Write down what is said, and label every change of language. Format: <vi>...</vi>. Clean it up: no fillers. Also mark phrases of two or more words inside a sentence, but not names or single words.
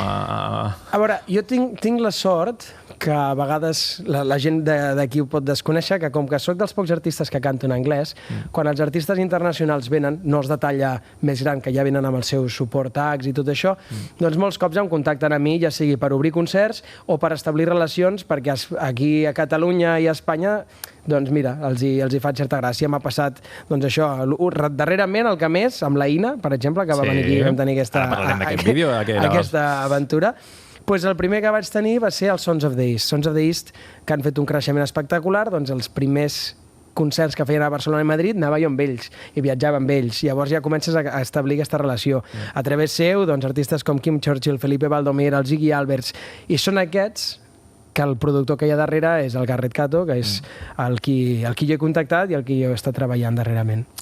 <ca>A veure, jo tinc la sort que a vegades la gent d'aquí ho pot desconèixer, que com que soc dels pocs artistes que canto en anglès, quan els artistes internacionals venen, no els de talla més gran, que ja venen amb el seu suport tags i tot això, doncs molts cops em contacten a mi, ja sigui per obrir concerts o per establir relacions, perquè aquí a Catalunya i a Espanya, doncs mira, els hi faig certa gràcia. M'ha passat, doncs això, darrerament el que més, amb la Ina, per exemple, que va venir aquí i vam tenir aquesta aventura. Doncs el primer que vaig tenir va ser els Sons of the East. Sons of the East, que han fet un creixement espectacular, doncs els primers concerts que feien a Barcelona i Madrid anava jo amb ells i viatjava amb ells. Llavors ja comences a establir aquesta relació. A través seu, doncs, artistes com Kim Churchill, Felipe Valdomir, el Ziggy Alberts, i són aquests que el productor que hi ha darrere és el Garrett Cato, que és el qui jo he contactat i el qui jo he estat treballant darrerament.</ca>